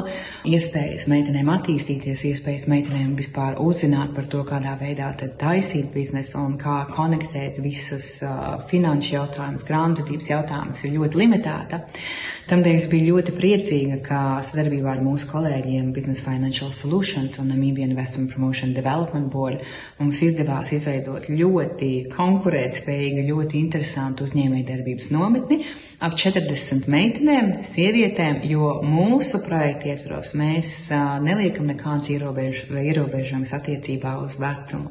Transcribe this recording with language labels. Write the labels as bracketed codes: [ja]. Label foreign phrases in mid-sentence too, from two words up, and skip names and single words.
[lv] Iespējas meitenēm attīstīties, iespējas meitenēm vispār uzzināt par to, kādā veidā tad taisīt biznesu un kā konektēt visus finanšu jautājumus, grāmatvedības jautājumus ir ļoti limitēta. Tādēļ es biju ļoti priecīga, ka sadarbībā ar mūsu kolēģiem Business Financial Solutions un Namibian Investment Promotion Development Board mums izdevās izveidot ļoti konkurētspējīgu, ļoti interesantu uzņēmējdarbības nometni ap 40 meitenēm, sievietēm, jo mūsu projekta ietvaros mēs neliekam nekādas ierobežojumus attiecībā uz vecumu.